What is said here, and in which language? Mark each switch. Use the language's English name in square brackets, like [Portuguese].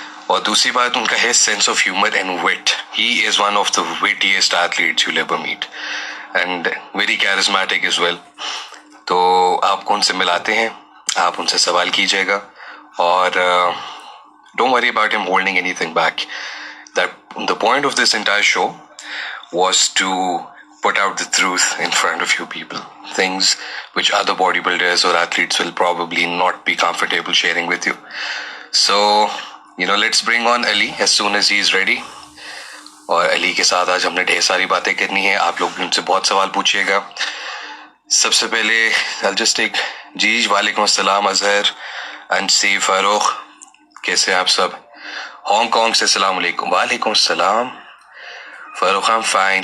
[Hindi] और दूसरी बात, उनका है [English] Sense of humour and wit. He is one of the wittiest athletes you ever meet, and very charismatic as well. [Hindi] तो आपको उनसे मिलाते हैं, आप उनसे सवाल कीजिएगा, और [English] Don't worry about him holding anything back. That the point of this entire show was to put out the truth in front of you people, things which other bodybuilders or athletes will probably not be comfortable sharing with you. So, let's bring on Ali as soon as he is ready. [Hindi] और अली के साथ आज हमने ढेर सारी बातें करनी है। आप लोग भी उनसे बहुत सवाल पूछिएगा। सबसे पहले [English] I'll just take [Hindi] जी वालेकुम अस्सलाम अजहर, अनसी, फारूक, कैसे हैं आप सब? हांगकांग से अस्सलाम वालेकुम। वालेकुम अस्सलाम फारूक, [English] I'm fine।